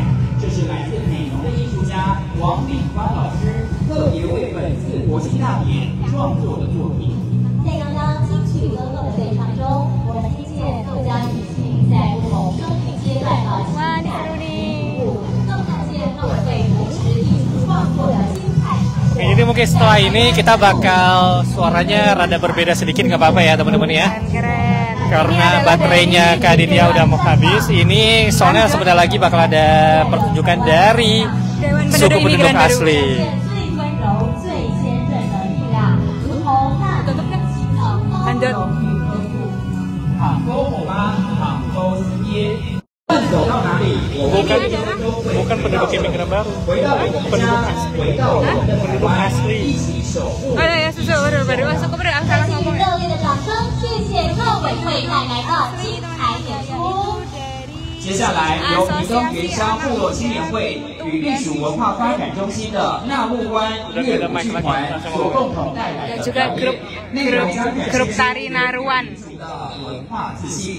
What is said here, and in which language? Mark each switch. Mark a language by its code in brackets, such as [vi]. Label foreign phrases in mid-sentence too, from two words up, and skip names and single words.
[zh] 这是来自美浓的艺术家王炳欢老师特别为本次国庆大典创作的作品。在刚刚金曲歌后的对唱中，我们听见客家女性在不同生命阶段的情感体悟，更看见他们对朴实艺术创作的精彩。 [id] Jadi mungkin setelah ini kita bakal suaranya rada berbeda sedikit, nggak apa-apa ya teman-teman ya. Keren. Karena baterainya Kak Aditya udah mau habis. Ini soalnya sebentar lagi bakal ada pertunjukan dari suku penduduk asli. Bukan penduduk imigran baru, penduduk asli. Penduduk asli. Oh ya, susu baru masuk ke salah ngomong. [zh] 接下来由屏东原乡部落青年会与隶属文化发展中心的纳木湾乐舞剧团所共同带来的表演，内容将展现出文化自信。